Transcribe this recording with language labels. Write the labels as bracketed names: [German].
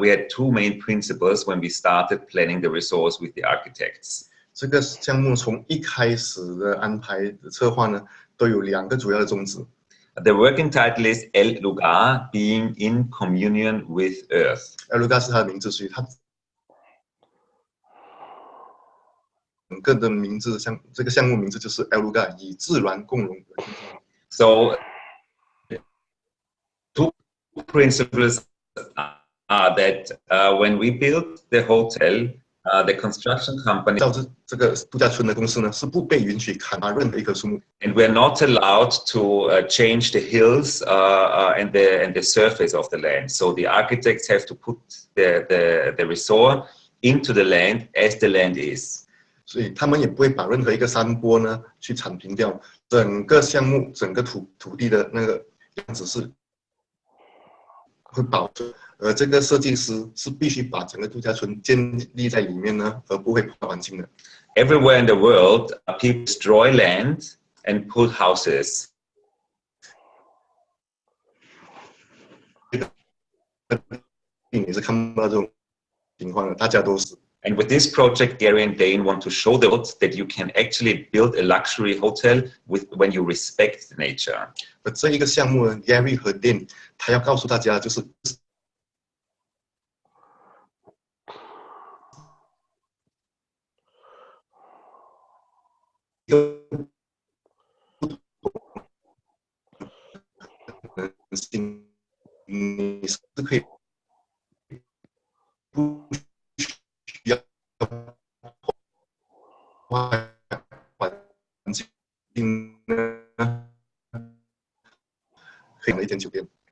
[English] We had 2 main principles when we started planning the resource with the architects. [Chinese] 这个项目从一开始的安排的策划呢，都有2个主要的宗旨。 [English] The working title is El Lugar, being in communion with Earth. [Chinese] Lugar 是它的名字，所以它整个的名字这个项目名字就是 Lugar， 以自然共融。 [English] So 2 principles are that when we build the hotel, the construction company [Chinese] 到这个度假村的公司呢，是不被允许砍伐任何一棵树木。 [English] And we're not allowed to change the hills and the surface of the land. So the architects have to put the resort into the land as the land is. [Chinese] 所以他们也不会把任何一个山坡呢去铲平掉，整个项目整个土地的那个样子是会保存。而这个设计师是必须把整个度假村建立在里面呢，而不会破坏环境的。 [English] Everywhere in the world, people destroy land and put houses. [Chinese] 你是看不到这种情况的，大家都是。 [English] And with this project, Gary and Dane want to show the world that you can actually build a luxury hotel when you respect nature. [Chinese] 而这一个项目呢 ，Gary 和 Dan 他要告诉大家，就是个可能性，你是可以不需要环境呢，可以的一间酒店。